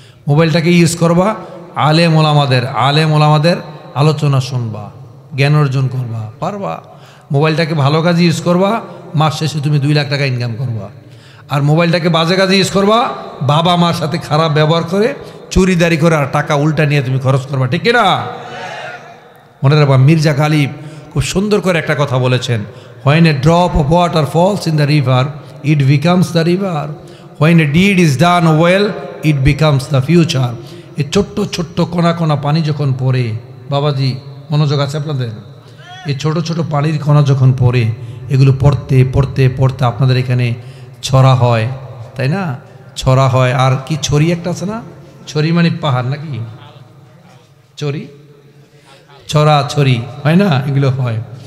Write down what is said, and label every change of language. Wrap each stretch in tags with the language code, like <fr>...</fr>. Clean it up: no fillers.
<bn>মোবাইলটাকে use করবা, আলেম ওলামাদের আলোচনা শুনবা, জ্ঞান অর্জন করবা, পারবা। মোবাইলটাকে ভালো কাজে ইউজ করবা, মাস শেষে তুমি 2 লাখ টাকা ইনকাম করবা। আর মোবাইলটাকে বাজে কাজে ইউজ করবা, বাবা মার সাথে খারাপ ব্যবহার করে, চুরিদারি করে, আর টাকা উল্টা নিয়ে তুমি খরচ করবা, ঠিক কিনা? মনে রাখবা, মির্জা গালিব খুব সুন্দর করে একটা কথা বলেছেন,</bn> <en>when a drop of water falls in the river, it becomes the river. When a deed is done well, it becomes the future.</en> <bn>এই ছোট্ট ছোট্ট কোনা কোনা পানি যখন পড়ে, বাবাজি মনোযোগ আছে আপনাদের, এই ছোট ছোট পানির কণা যখন পড়ে, এগুলো পড়তে পড়তে পড়তে আপনাদের এখানে ছড়া হয়, তাই না? ছড়া হয়। আর কি ছড়ি একটা আছে না, ছড়ি মানে পাহাড় নাকি, ছড়ি ছড়া ছড়ি হয় না, এগুলো হয়।</bn>